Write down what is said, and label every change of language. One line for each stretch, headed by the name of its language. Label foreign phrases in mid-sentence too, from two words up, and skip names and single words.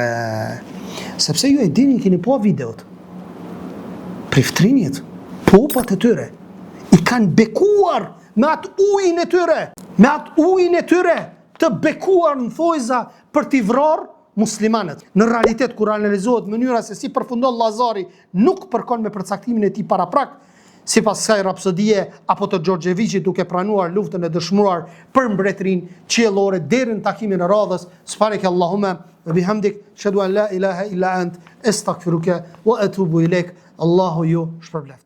Albanian: Sepse ju e dini, keni pa videot. Priftrinjet, popat e tyre i kanë bekuar me atë ujin e tyre, të bekuar në thojza për t'i vrarë muslimanët. Në realitet, kur analizohet mënyra se si përfundon Lazari, nuk përkon me përcaktimin e tij paraprak, sipas kësaj rapsodie apo të Xhorxheviçit duke pranuar luftën e dëshmuar për mbretërinë qiellore deri në takimin e radhës.
Arabic: سبحانك اللهم وبحمدك أشهد أن لا إله إلا أنت أستغفرك وأتوب إليك.
Albanian: Allahu ju shpërbleft.